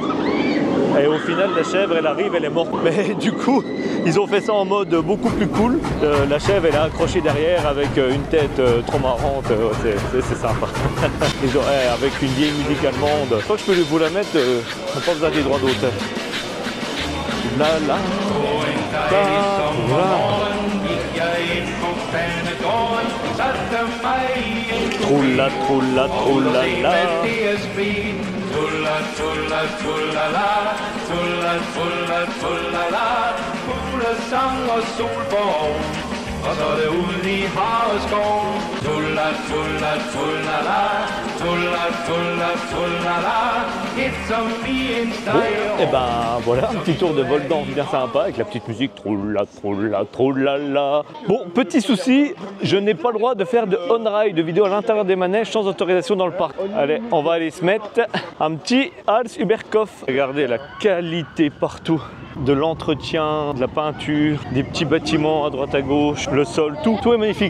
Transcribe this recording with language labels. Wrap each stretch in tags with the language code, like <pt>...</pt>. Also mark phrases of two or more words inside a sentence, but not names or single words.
<fr>Et au final, la chèvre, elle arrive, elle est morte. Mais du coup, ils ont fait ça en mode beaucoup plus cool. La chèvre, elle est accrochée derrière avec une tête trop marrante. C'est sympa. Ils ont, avec une vieille musique allemande. Je crois que je peux vous la mettre, on n'a pas besoin des droits d'auteur. La la. Troula, troula, troula, la. Tulla, tulla, tulla, la. Tulla, tulla, tulla, la.</fr> <da>Fuglesang og solborg, og så er det ude i havets skov. Tulla, tulla, tulla, la. Tulla, tulla, tulla, la.</da> <en>It's a me in style.</en> <fr>Et ben voilà, un petit tour de vol d'anse bien sympa avec la petite musique. Troula, troula, troula, la. Bon, petit souci, je n'ai pas le droit de faire de on-ride, de vidéo à l'intérieur des manèges sans autorisation dans le parc. Allez, on va aller se mettre un petit</fr> <de>Hals Überkopf.</de> <fr>Regardez la qualité partout. De l'entretien, de la peinture, des petits bâtiments à droite à gauche, le sol, tout est magnifique.</fr>